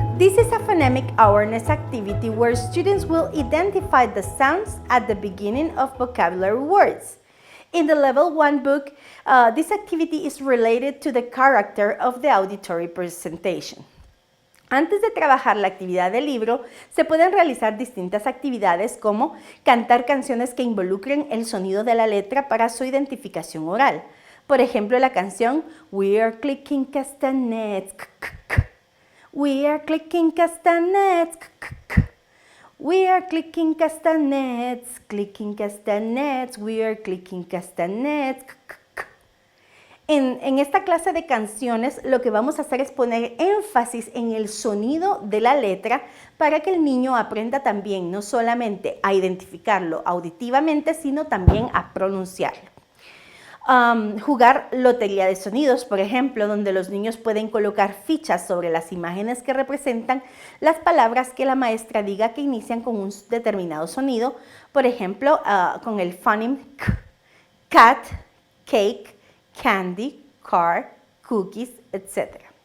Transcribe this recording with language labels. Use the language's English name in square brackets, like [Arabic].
[English] This is a phonemic awareness activity where students will identify the sounds at the beginning of vocabulary words. In the Level 1 book, this activity is related to the character of the auditory presentation. [Spanish] Antes de trabajar la actividad del libro, se pueden realizar distintas actividades como cantar canciones que involucren el sonido de la letra para su identificación oral. Por ejemplo, la canción [English] We are clicking castanets. We are clicking castanets. We are clicking castanets. Clicking castanets. We are clicking castanets. [Spanish] En esta clase de canciones lo que vamos a hacer es poner énfasis en el sonido de la letra para que el niño aprenda también no solamente a identificarlo auditivamente, sino también a pronunciarlo. Jugar lotería de sonidos, por ejemplo, donde los niños pueden colocar fichas sobre las imágenes que representan las palabras que la maestra diga que inician con un determinado sonido, por ejemplo, con el phoneme K, cat, cake, candy, car, cookies, etc.